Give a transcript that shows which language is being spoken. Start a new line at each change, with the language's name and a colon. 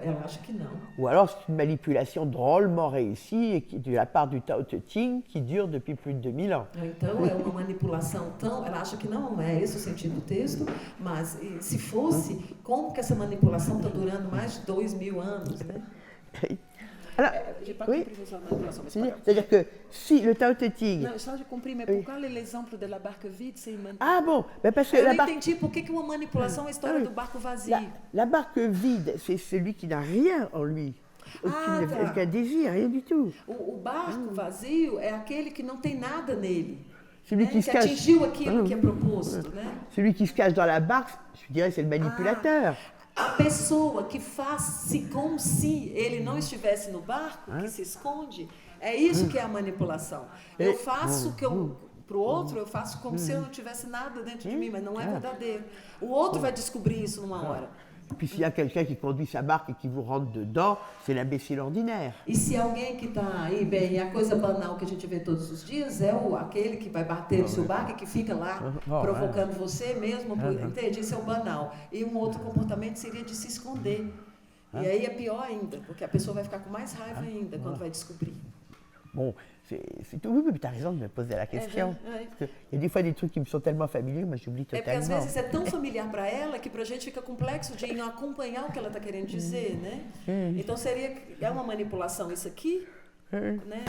Portuguese: Eu acho que não.
French: Ou alors c'est une manipulation drôlement réussie et de la part du Tao Te Ching qui dure depuis plus de 2000 ans.
Portuguese: Então é uma manipulação tão... Ela acha que não é esse o sentido do texto, mas se fosse, como que essa manipulação está durando mais de 2000 anos, né?
French: Alors, oui, c'est-à-dire que si le Tao Te Ching...
Portuguese: Não, só de cumprir, mas por qual é o exemplo da barca vide sem manipulação?
French: Ah bon, mais parce que
Portuguese: eu não entendi por que uma manipulação é a história do barco vazio.
French: La barque vide, c'est celui qui n'a rien en lui. Aucun désir, rien du tout.
Portuguese: O barco vazio é aquele que não tem nada nele.
French: Celui qui se cache,
Portuguese: atingiu aquilo que é proposto, né?
French: Celui qui se cache dans la barque, je dirais, c'est le manipulateur.
Portuguese: A pessoa que faz-se como se ele não estivesse no barco, que se esconde, é isso que é a manipulação. Eu faço que para o outro, eu faço como se eu não tivesse nada dentro de mim, mas não é verdadeiro. O outro vai descobrir isso numa hora.
French: Puis s'il y a quelqu'un qui conduit sa barque et qui vous rentre dedans, c'est l'imbécile ordinaire.
Portuguese: E se alguém que está aí, bem, a coisa banal que a gente vê todos os dias é aquele que vai bater no seu barco e que fica lá provocando você mesmo, entende? Isso é o banal. E um outro comportamento seria de se esconder. E aí é pior ainda, porque a pessoa vai ficar com mais raiva ainda quando vai descobrir.
French: Bon, c'est tout. Oui, mais tu as raison de me poser la question. Il y a des fois des trucs qui me sont tellement familiers, mais j'oublie totalement.
Portuguese: Porque às vezes é tão familiar para ela que para a gente fica complexo de não acompanhar o que ela está querendo dizer, né? Então é uma manipulação isso aqui, né?